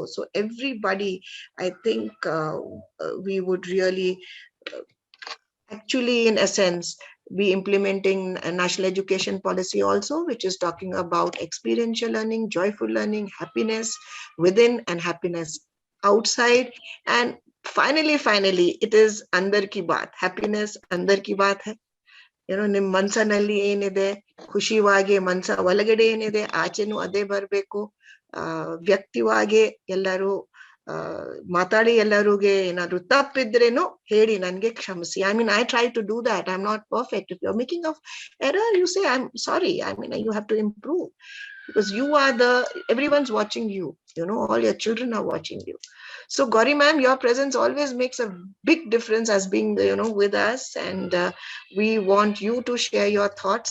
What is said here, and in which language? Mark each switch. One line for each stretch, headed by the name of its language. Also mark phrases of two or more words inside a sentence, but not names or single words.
English: So everybody, I think we would really actually, in essence, be implementing a national education policy also, which is talking about experiential learning, joyful learning, happiness within and happiness outside. And finally, it is
Hindi: अंदर की बात.
English: Happiness
Hindi: अंदर की बात है.
Kannada: ನಿಮ್ ಮನ್ಸನಲ್ಲಿ ಏನಿದೆ, ಖುಷಿವಾಗಿ ಮನ್ಸ ಒಳಗಡೆ ಏನಿದೆ, ಆಚೆನೂ ಅದೇ ಬರ್ಬೇಕು. ವ್ಯಕ್ತಿವಾಗಿ ಎಲ್ಲರೂ ಮಾತಾಡಿ, ಎಲ್ಲರಿಗೆ ಏನಾದ್ರು ತಪ್ಪಿದ್ರೇನು ಹೇಳಿ, ನನ್ಗೆ ಕ್ಷಮಿಸಿ.
English: I try to do that. I'm not perfect. If you're making of error, you say, I'm sorry. You have to improve, because everyone's watching you. All your children are watching you. So Gauri ma'am, your presence always makes a big difference as being with us, and we want you to share your thoughts.